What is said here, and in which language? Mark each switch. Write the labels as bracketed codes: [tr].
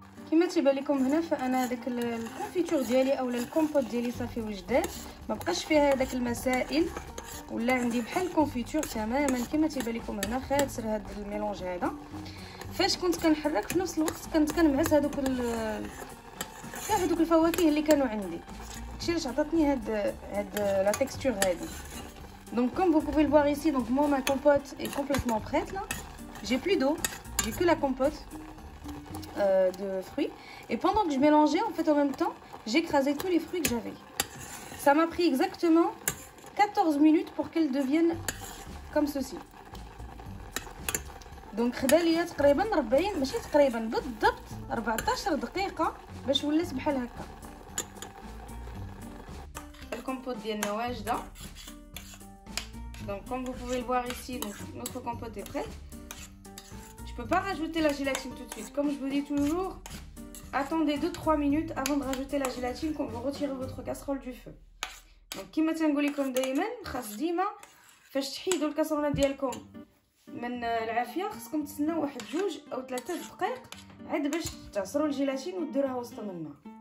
[ar] كما تيبان لكم هنا فانا داك الكونفيتور ديالي اولا الكومبوت ديالي صافي وجدات، ما بقاش فيها داك المسائل، ولا عندي بحال الكونفيتور تماما كما تيبان لكم هنا. خاسر هذا الميلونج هذا فاش كنت كنحرك في نفس الوقت كنت كنمعس هذوك الفواكه اللي كانوا عندي، هادشي علاش عطاتني هاد لا تيكستور هذه. [fr] Donc comme vous pouvez le voir ici, donc moi ma compote est complètement prête là. J'ai plus d'eau, j'ai que la compote de fruits. Et pendant que je mélangeais, en fait en même temps, j'écrasais tous les fruits que j'avais. Ça m'a pris exactement 14 minutes pour qu'elles deviennent comme ceci. [ar] Donc خدا ليا تقريبا 40 ماشي تقريبا بالضبط 14 دقيقة باش ولات بحال هكا. الكومبوت ديالنا واجدة. [fr] Donc comme vous pouvez le voir ici, donc notre compote est prête. Je peux pas rajouter la gélatine tout de suite. Comme je vous dis toujours, attendez 2-3 minutes avant de rajouter la gélatine quand vous retirez votre casserole du feu. [ar] Donc كما تنقول لكم دائما خاص ديما فاش تحيدوا الكاسرونه ديالكم من العافيه خصكم تسناو واحد 2 أو 3 دقائق عاد باش تعصروا الجيلاتين وديروها وسط الماء.